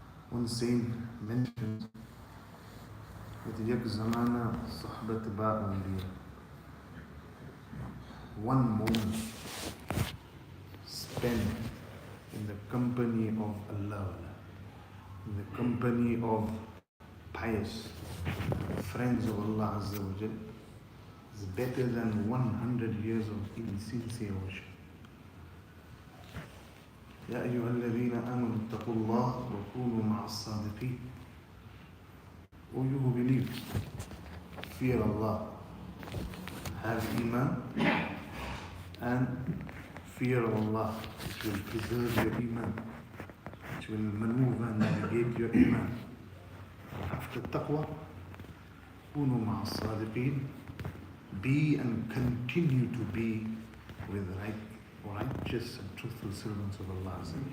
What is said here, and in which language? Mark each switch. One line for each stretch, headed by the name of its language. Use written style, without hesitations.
English: One saint mentioned that yak zamana sohbat ba'uliya, one moment spent in the company of Allah, in the company of pious friends of Allah Azza wa Jal, is better than 100 years of insincere worship.
Arabic: يا أيها الذين آمنوا اتقوا الله وكونوا مع الصادقين.
English: O you who believe, fear Allah, have Iman, and fear of Allah, which will preserve your Iman, which will maneuver and navigate your Iman. After taqwa,
Arabic: كونوا مع الصادقين,
English: be and continue to be with righteous and truthful servants of Allah.